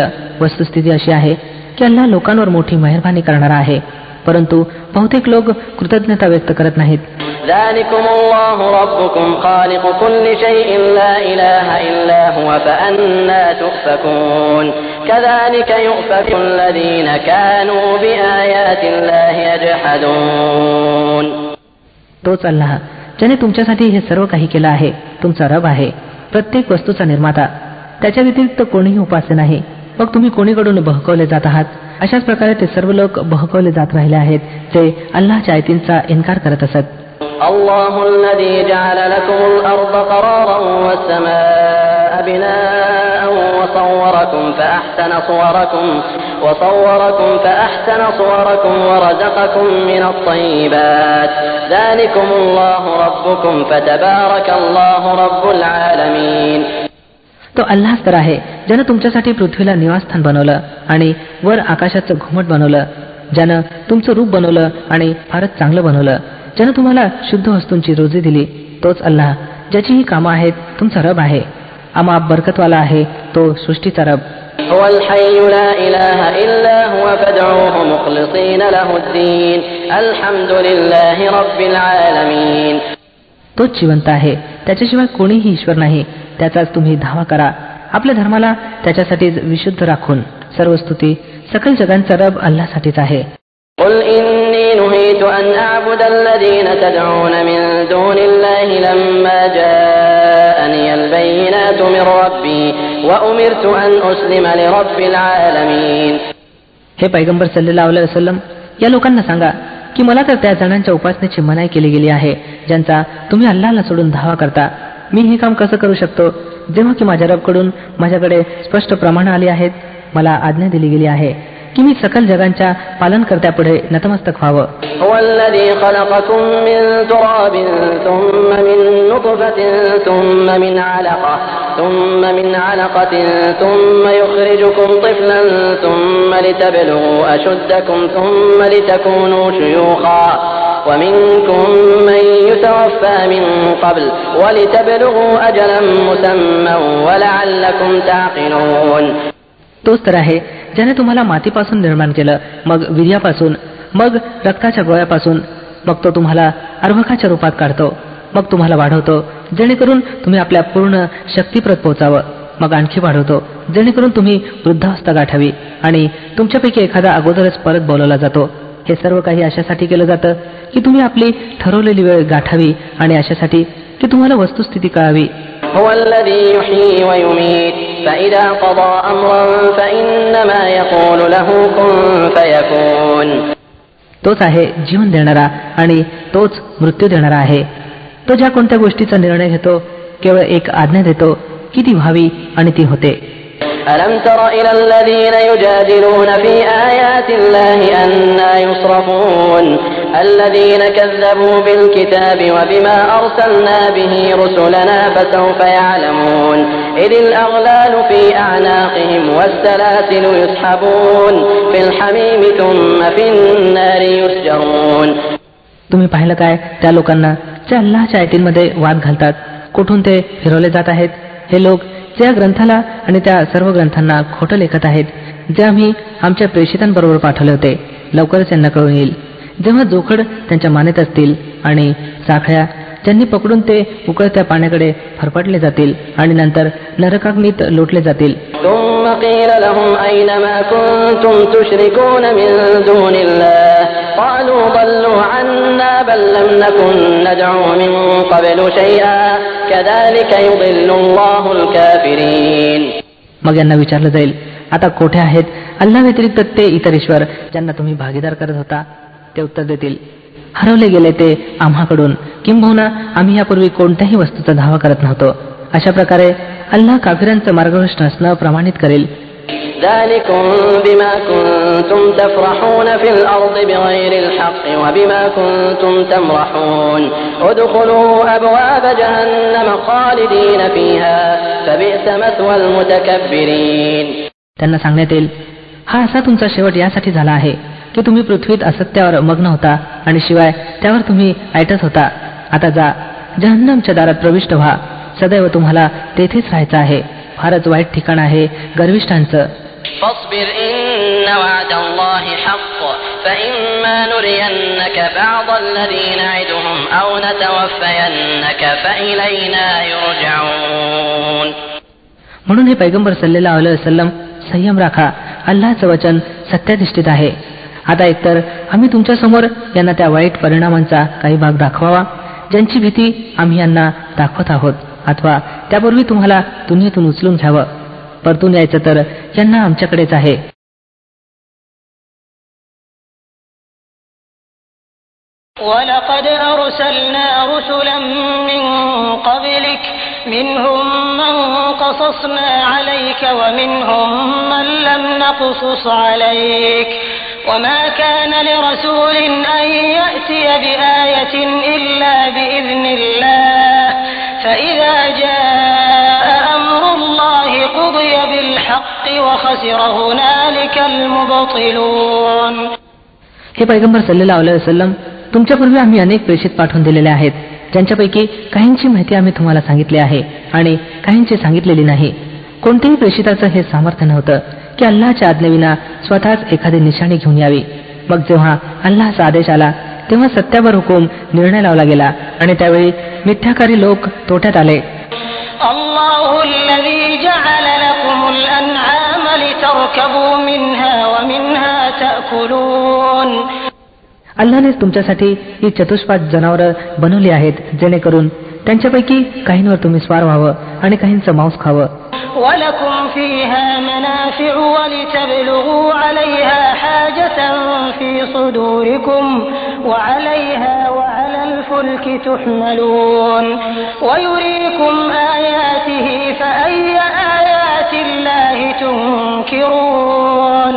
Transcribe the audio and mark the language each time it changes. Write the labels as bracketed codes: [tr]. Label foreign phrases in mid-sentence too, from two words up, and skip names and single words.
[mr] वस्तुस्थिती अशी आहे की अल्लाह लोकांवर मोठी मेहरबानी करणारा आहे, परंतु बहुतेक लोक कृतज्ञता व्यक्त करत नाहीत. [ar] ذلكم الله ربكم خالق كل شيء لا إله إلا هو فأنا تؤفكون كذلك يؤفك الذين كانوا بآيات الله يجحدون. [mr] तोच अल्लाह ज्याने तुमच्यासाठी हे सर्व काही केलं आहे तुमचा रब आहे, प्रत्येक वस्तूचा निर्माता. त्याच्या व्यतिरिक्त कोणीही उपास्य नाही. मग तुम्ही कोणीकडून बहकवले जात आहात. अशाच प्रकारे ते सर्व लोक बहकवले जात राहिले आहेत जे अल्लाहच्या आयतींचा इन्कार करत असत. [ar] الله الذي جعل لكم الأرض قرارا والسماء بناء وصوركم فأحسن صوركم ورزقكم من الطيبات ذلكم الله ربكم فتبارك الله رب العالمين. [mr] तो अल्लाहच तर आहे ज्यानं तुमच्यासाठी पृथ्वीला निवासस्थान बनवलं आणि वर आकाशाचं घुमट बनवलं, ज्यानं तुमचं रूप बनवलं आणि फारच चांगलं बनवलं, ज्यानं तुम्हाला शुद्ध वस्तूंची रोजी दिली. तोच अल्लाह ज्याची ही कामं आहेत तुमचा रब आहे. अमाप बरकतवाला आहे तो सृष्टीचा रब. [ar] هو الحي لا إله إلا هو فادعوه مخلصين له الدين الحمد لله رب العالمين. [mr] तोच जिवंत आहे, त्याच्याशिवाय कोणीही ईश्वर नाही. त्याचाच तुम्ही धावा करा, आपल्या धर्माला त्याच्यासाठीच विशुद्ध राखून. सर्व स्तुती सकल जगांचा रब अल्लाहसाठीच आहे. [ar] قل إني نهيت أن أعبد الذين تدعون من دون الله لما جاءني البينات من ربي وأمرت أن أسلم لرب العالمين. [mr] हे पैगंबर [ar] صلى الله عليه وسلم, [mr] या लोकांना सांगा की मला तर त्या जणांच्या उपासनेची मनाई केली गेली आहे ज्यांचा तुम्ही अल्लाहला सोडून धावा करता. मी हे काम कसं करू शकतो जेव्हा की माझ्या रबकडून माझ्याकडे स्पष्ट प्रमाण आली आहेत. मला आज्ञा दिली गेली आहे की मी सकल जगांच्या पालनकर्त्यापुढे नतमस्तक व्हावं. [ar] هو الذي خلقكم من تراب ثم من نطفة ثم من علقة ثم يخرجكم طفلا ثم لتبلغوا أشدكم ثم لتكونوا شيوخا ومنكم من يتوفى من قبل ولتبلغوا أجلا مسمى ولعلكم تعقلون. [mr] तोच तर आहे ज्याने तुम्हाला मातीपासून निर्माण केलं, मग वीर्यापासून, मग रक्ताच्या गोळ्यापासून, मग तो तुम्हाला अर्भकाच्या रूपात काढतो, मग तुम्हाला वाढवतो जेणेकरून तुम्ही आपल्या पूर्ण शक्तीप्रत पोहोचावं, मग आणखी वाढवतो जेणेकरून तुम्ही वृद्धावस्था गाठावी, आणि तुमच्यापैकी एखादा अगोदरच परत बोलवला जातो. हे सर्व काही अशासाठी केलं जातं की तुम्ही आपली ठरवलेली वेळ गाठावी, आणि अशासाठी की तुम्हाला वस्तुस्थिती कळावी. [ar] هو الذي يحيي ويميت فإذا قضى أمرا فإنما يقول له كن فيكون. [mr] तोच आहे जीवन देणारा आणि तोच मृत्यू देणारा आहे. तो ज्या कोणत्या गोष्टीचा निर्णय घेतो केवळ एक आज्ञा देतो की ती व्हावी आणि ती होते. [ar] ألم تر إلى الذين يجادلون في آيات الله أنى يصرفون الذين كذبوا بالكتاب وبما أرسلنا به رسلنا فسوف يعلمون إذ الأغلال في أعناقهم والسلاسل يسحبون في الحميم ثم في النار يسجرون. [mr] तुम्ही पाहिलं काय त्या लोकांना जे अल्लाहच्या आयतींमध्ये वाद घालतात, कुठून ते फिरवले जात आहेत. हे लोक त्या ग्रंथाला आणि त्या सर्व ग्रंथांना खोटं लेखत आहेत जे आम्ही आमच्या प्रेषितांबरोबर पाठवले होते. लवकरच यांना कळून येईल जेव्हा जोखड त्यांच्या मानेत असतील आणि साखळ्या ज्यांनी पकडून ते उकळत्या पाण्याकडे फरफटले जातील आणि नंतर नरकाग्नीत लोटले जातील. [ar] ثم قيل لهم أين ما كنتم تشركون من دون الله قالوا ضلوا عنا بل لم نكن ندعو من قبل شيئا كذلك يضل الله الكافرين. [mr] मग यांना विचारलं जाईल, आता कोठे आहेत अल्लाह व्यतिरिक्त ते इतर ईश्वर ज्यांना तुम्ही भागीदार करत होता? ते उत्तर देतील, हरवले गेले ते आम्हाकडून, किंबहुना आम्ही यापूर्वी कोणत्याही वस्तूचा धावा करत नव्हतो. अशा प्रकारे अल्लाह काफिरांचं मार्गभ्रष्ट असणं प्रमाणित करेल. [ar] ذلكم بما كنتم تفرحون في الأرض بغير الحق وبما كنتم تمرحون ادخلوا أبواب جهنم خالدين فيها فبئس مثوى المتكبرين. [mr] त्यांना सांगण्यात येईल, हा असा तुमचा शेवट यासाठी झाला आहे की तुम्ही पृथ्वीत असत्यावर मग्न होता आणि शिवाय त्यावर तुम्ही ऐटत होता. आता जा, जहन्नमच्या दारात प्रविष्ट व्हा, सदैव तुम्हाला तेथेच राहायचं आहे. फारच वाईट ठिकाण आहे गर्विष्ठांचं. [ar] فاصبر إن وعد الله حق فإما نرينك بعض الذي نعدهم أو نتوفينك فإلينا يرجعون. [mr] म्हणून हे पैगंबर [ar] صلى الله عليه وسلم [mr] संयम राखा, अल्लाहचं वचन सत्याधिष्ठित आहे. आता एकतर आम्ही तुमच्या समोर यांना त्या वाईट परिणामांचा काही भाग दाखवावा ज्यांची भीती आम्ही यांना दाखवत आहोत, अथवा त्यापूर्वी तुम्हाला दुनियेतून उचलून घ्यावं. परतून यायचं तर यांना आमच्याकडेच आहे. [ar] ولقد أرسلنا رسلا من قبلك منهم من قصصنا عليك ومنهم من لم نقصص عليك وما كان لرسول أن يأتي بآية إلا بإذن الله فإذا جاء أمر الله قضي بالحق وخسر هنالك المبطلون. [mr] हे पैगंबर [ar] صلى الله عليه وسلم, [mr] तुमच्यापूर्वी आम्ही अनेक प्रेषित पाठवून दिलेले आहेत ज्यांच्यापैकी काहींची माहिती आम्ही तुम्हाला सांगितली आहे आणि काहींची सांगितलेली नाही. कोणत्याही प्रेषिताचं हे सामर्थ्य नव्हतं की अल्लाहच्या आज्ञेविना स्वतःच एखादी निशाणी घेऊन यावी. मग जेव्हा अल्लाहचा आदेश आला तेव्हा सत्यावर हुकूम निर्णय लावला गेला आणि त्यावेळी मिथ्याकारी लोक तोट्यात आले. [ar] الله الذي جعل لكم الأنعام لتركبوا منها ومنها تأكلون. [mr] अल्लाहनेच तुमच्यासाठी ही चतुष्पाद जनावरं बनवली आहेत जेणेकरून त्यांच्यापैकी काहींवर तुम्ही स्वार व्हावं आणि काहींचं मांस खावं. [ar] ولكم فيها منافع ولتبلغوا عليها حاجة في صدوركم وعليها وعلى الفلك تحملون ويريكم آياته فأي آيات الله تنكرون.